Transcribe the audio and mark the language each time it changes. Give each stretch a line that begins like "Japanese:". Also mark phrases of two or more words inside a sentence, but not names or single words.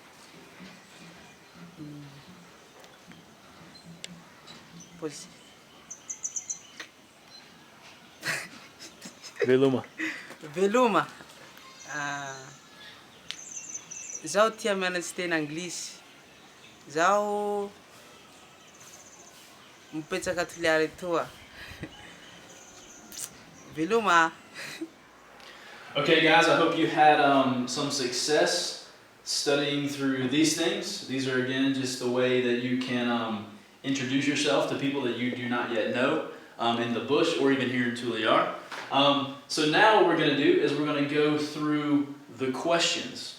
Malagasy: Veloma. Veloma. Zaho tia mianatsy teny anglisy. Zaho mipetraka Toliara etoa. Veloma.
English: Okay, guys, I hope you had some success studying through these things. These are, again, just the way that you can introduce yourself to people that you do not yet know in the bush or even here in Tuliar. So now what we're going to do is we're going to go through the questions.